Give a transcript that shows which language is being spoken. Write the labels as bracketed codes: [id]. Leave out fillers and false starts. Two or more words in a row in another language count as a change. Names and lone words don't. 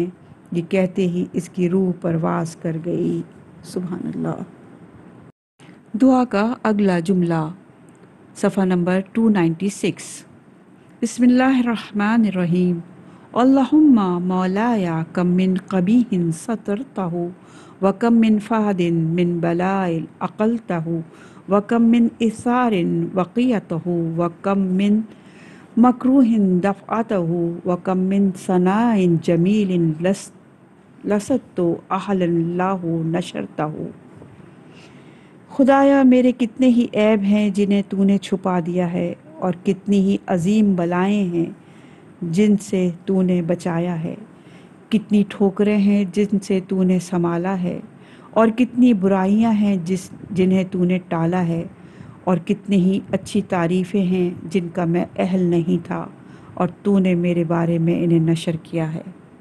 [ur] یہ کہتے ہی اس کی روح پرواز کر گئی۔ [ar] سبحان اللہ۔ [ur] دعا کا اگلا جملہ، صفحہ نمبر 296۔ [ar] بسم اللہ الرحمن الرحیم۔ اللہم مولایا کم من قبیح سترتہ وکم من فہد من بلاء عقلتہ وکم من اثار وقیتہ وکم من مکروہ دفعتہ وکم من ثناء جمیل لست اہلا اللہ نشرتہ۔ [ur] خدایا میرے کتنے ہی عیب ہیں جنہیں تو نے چھپا دیا ہے، اور کتنی ہی عظیم بلائیں ہیں جن سے تو نے بچایا ہے، کتنی ٹھوکریں ہیں جن سے تو نے سنبھالا ہے، اور کتنی برائیاں ہیں جنہیں تو نے ٹالا ہے، اور کتنی ہی اچھی تعریفیں ہیں جن کا میں اہل نہیں تھا اور تو نے میرے بارے میں انہیں نشر کیا ہے۔